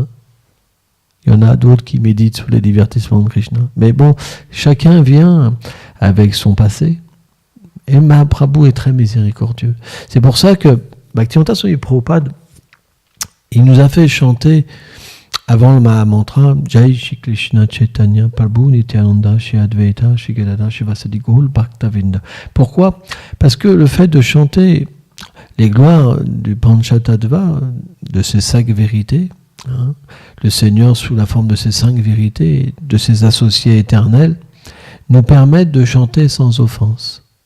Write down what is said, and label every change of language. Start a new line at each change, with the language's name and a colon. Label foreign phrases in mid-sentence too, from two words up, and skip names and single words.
French: Il y en a d'autres qui méditent sur les divertissements de Krishna. Mais bon, chacun vient avec son passé. Et Mahaprabhu est très miséricordieux. C'est pour ça que Bhaktivedanta Swami Prabhupada, il nous a fait chanter avant le Mahamantra Jai Shri Krishna Chaitanya Prabhu Nityananda Shri Advaita Shri Gadadhara Shri Vasadi Gaura Bhaktavinda. Pourquoi? Parce que le fait de chanter les gloires du Panchatattva, de ces 5 vérités, hein, le Seigneur sous la forme de ces 5 vérités, de ses associés éternels, nous permettent de chanter sans offense.